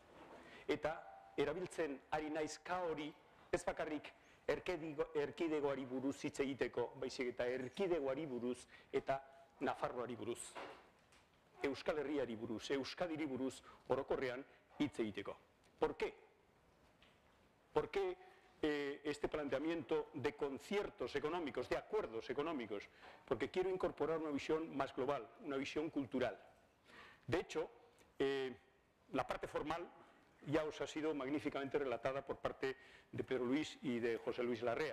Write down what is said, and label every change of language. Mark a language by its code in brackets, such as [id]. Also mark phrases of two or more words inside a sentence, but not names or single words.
[eu] Eta erabiltzen ari naiz K hori ez bakarrik erkidegoari buruz hitz egiteko, baizik eta erkidegoari buruz eta Nafarroari buruz. Euskal Herriari buruz, Euskadiri buruz orokorrean hitz egiteko. [es] ¿Por qué? ¿Por qué este planteamiento de conciertos económicos, de acuerdos económicos? Porque quiero incorporar una visión más global, una visión cultural. De hecho, la parte formal ya os ha sido magníficamente relatada por parte de Pedro Luis y de José Luis Larrea.